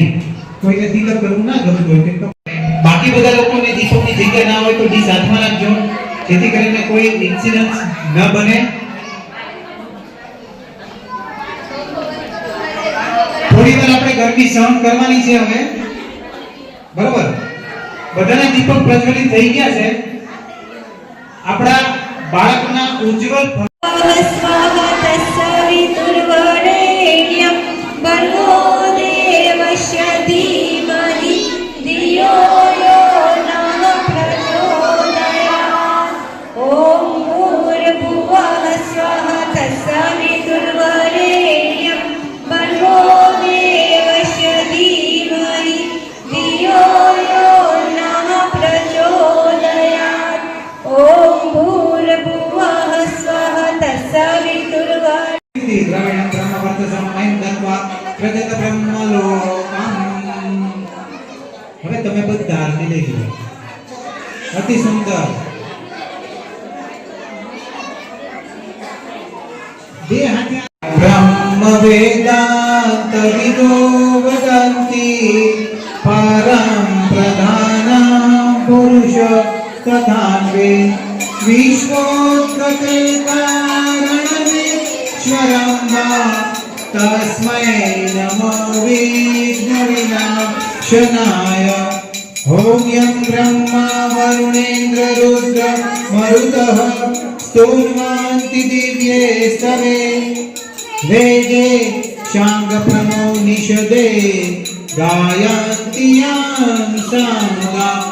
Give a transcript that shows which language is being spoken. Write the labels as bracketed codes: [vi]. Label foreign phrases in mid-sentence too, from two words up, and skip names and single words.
[gu] કોઈને તિલક કરવું ના ગમતું હોય તો બાકી બધા લોકોને દીપકની જગ્યા ના હોય તો ડી સાથમાં રાખજો જેથી કરીને કોઈ ઇન્સિડન્ટ ન બને। થોડી વાર આપણે ગરમી સહન કરવાની છે હવે બરોબર। બધાના દીપક પ્રજ્વલિત થઈ ગયા છે। આપણા બાળકના ઉજ્જવળ [sa] भर्गो देवस्य धीमहि धियो यो नः प्रचोदयात्। ॐ भूर्भुवः स्वः तत्सवितुर्वरेण्यं भर्गो देवस्य धीमहि धियो यो नः प्रचोदयात्। ॐ भूर्भुवः स्वः तत्सवितुर्वरेण्यं प्रजत ब्रह्मलोकम। [gu] હવે તમે બધા હાલને લઈ લો અતિ સુંદર બે હાથે [sa] ब्रह्म वेदांत विदो वदंति परम प्रधान पुरुष तथान्वे विश्वोत्पत्ति कारणेश्वरं वा तस्मै नमो विघ्नविनाशनाय। ॐ यं ब्रह्मा वरुणेन्द्र रुद्र मरुतः स्तोन्वन्ति दिव्ये स्तवे वेदे शाङ्गप्रमो निषदे गायन्ति यं साङ्गा।